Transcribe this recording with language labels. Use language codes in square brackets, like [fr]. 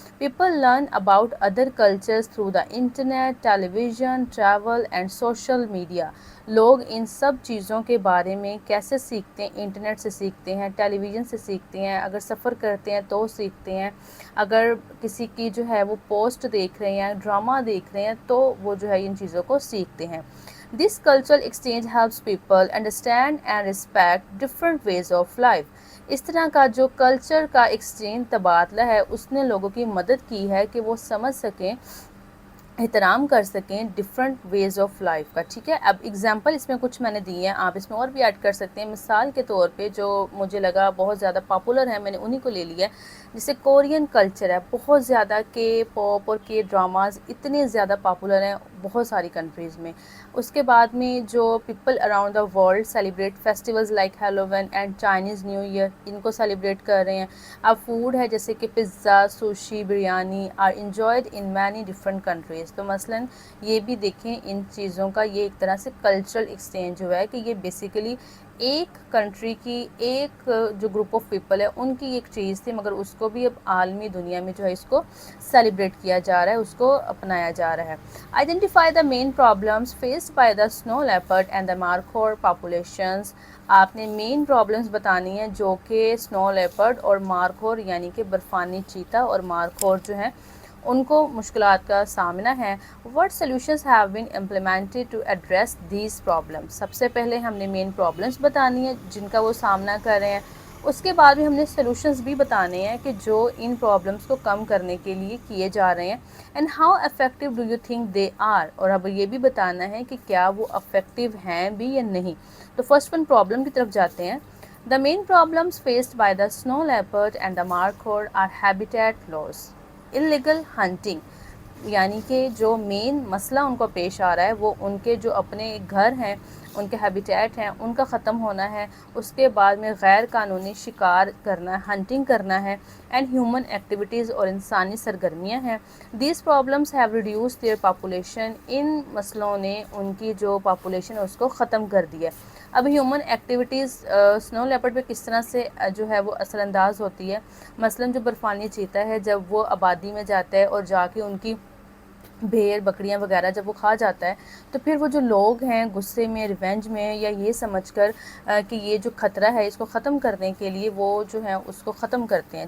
[en] People learn about other cultures through the internet, television, travel and social media. [ur] لوگ ان سب چیزوں کے بارے میں کیسے سیکھتے ہیں؟ انٹرنیٹ سے سیکھتے ہیں, ٹیلی ویژن سے سیکھتے ہیں, اگر سفر کرتے ہیں تو سیکھتے ہیں, اگر کسی کی جو ہے وہ پوسٹ دیکھ رہے ہیں, ڈرامہ دیکھ رہے ہیں تو وہ جو ہے ان چیزوں کو سیکھتے ہیں. [en] This cultural exchange helps people understand and respect different ways of life. [ur] اس طرح کا جو کلچر کا ایکسچینج تبادلہ ہے اس نے لوگوں کی مدد کی ہے کہ وہ سمجھ سکیں, احترام کر سکیں ڈفرینٹ ویز آف لائف کا. ٹھیک ہے, اب اگزامپل اس میں کچھ میں نے دی ہیں, آپ اس میں اور بھی ایڈ کر سکتے ہیں. مثال کے طور پہ جو مجھے لگا بہت زیادہ پاپولر ہے, میں نے انہی کو لے لیا ہے. جیسے کورین کلچر ہے, بہت زیادہ کے پاپ اور کے ڈراماز اتنے زیادہ پاپولر ہیں بہت ساری کنٹریز میں. اس کے بعد میں جو [en] people around the world celebrate festivals like Halloween and Chinese New Year, [ur] ان کو سیلیبریٹ کر رہے ہیں. اب فوڈ ہے جیسے کہ [en] Pizza, sushi, biryani are enjoyed in many different countries. [ur] تو مثلاً یہ بھی دیکھیں ان چیزوں کا یہ ایک طرح سے کلچرل ایکسچینج ہوا ہے کہ یہ بیسیکلی ایک کنٹری کی ایک جو گروپ آف پیپل ہے ان کی ایک چیز تھی, مگر اس کو بھی اب عالمی دنیا میں جو ہے اس کو سیلیبریٹ کیا جا رہا ہے, اس کو اپنایا جا رہا ہے. [en] Identify the main problems faced by the snow leopard and the markhor populations. [ur] آپ نے مین پرابلمس بتانی ہیں جو کہ اسنو لیپرڈ اور مارخور یعنی کہ برفانی چیتا اور مارخور جو ہیں ان کو مشکلات کا سامنا ہے. [en] What solutions have been implemented to address these problems. [ur] سب سے پہلے ہم نے مین پرابلمس بتانی ہیں جن کا وہ سامنا کر رہے ہیں, اس کے بعد بھی ہم نے سلوشنز بھی بتانے ہیں کہ جو ان پرابلمس کو کم کرنے کے لیے کیے جا رہے ہیں. [en] and how effective do you think they are, [ur] اور اب یہ بھی بتانا ہے کہ کیا وہ افیکٹو ہیں بھی یا نہیں. تو فرسٹ ون پرابلم کی طرف جاتے ہیں. [en] The main problems faced by the snow leopard and the markhor are habitat loss. Illegal hunting, [ur] یعنی کہ جو مین مسئلہ ان کو پیش آ رہا ہے وہ ان کے جو اپنے گھر ہیں, ان کے ہیبیٹیٹ ہیں, ان کا ختم ہونا ہے. اس کے بعد میں غیر قانونی شکار کرنا, ہنٹنگ کرنا ہے, اینڈ ہیومن ایکٹیویٹیز اور انسانی سرگرمیاں ہیں. [en] These problems have reduce their population. [ur] ان مسئلوں نے ان کی جو پاپولیشن ہے اس کو ختم کر دیا. اب ہیومن ایکٹیویٹیز سنو لیپرڈ پہ کس طرح سے جو ہے وہ اثر انداز ہوتی ہے. مثلاً جو برفانی چیتا ہے جب وہ آبادی میں جاتا ہے اور جا کے ان کی بھیڑ بکریاں وغیرہ جب وہ کھا جاتا ہے تو پھر وہ جو لوگ ہیں غصے میں, ریونج میں, یا یہ سمجھ کر کہ یہ جو خطرہ ہے اس کو ختم کرنے کے لیے وہ جو ہے اس کو ختم کرتے ہیں.